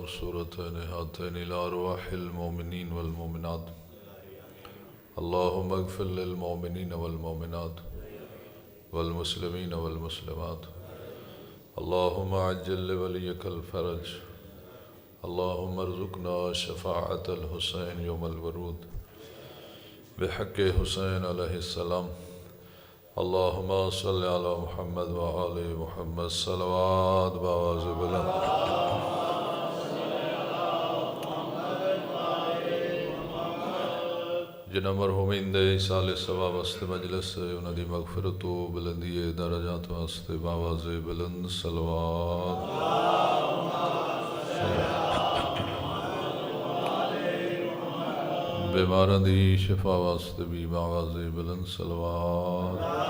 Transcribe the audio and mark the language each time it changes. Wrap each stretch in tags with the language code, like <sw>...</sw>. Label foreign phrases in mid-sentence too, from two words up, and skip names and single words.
<ar>سورتين هاتين إلى أرواح المؤمنين والمؤمنات اللهم اغفر للمؤمنين والمؤمنات والمسلمين والمسلمات اللهم عجل لوليك الفرج اللهم ارزقنا شفاعة الحسين يوم الورود بحق حسين عليه السلام اللهم صل على محمد وآل محمد صلوات بوازب</ar> <pa>جنہ مرحومین دے سال ثواب واسطے مجلس انہاں دی مغفرت و بلندی درجات واسطے باواز بلند صلوات بیماراں دی شفا واسطے بھی باواز بلند صلوات</pa>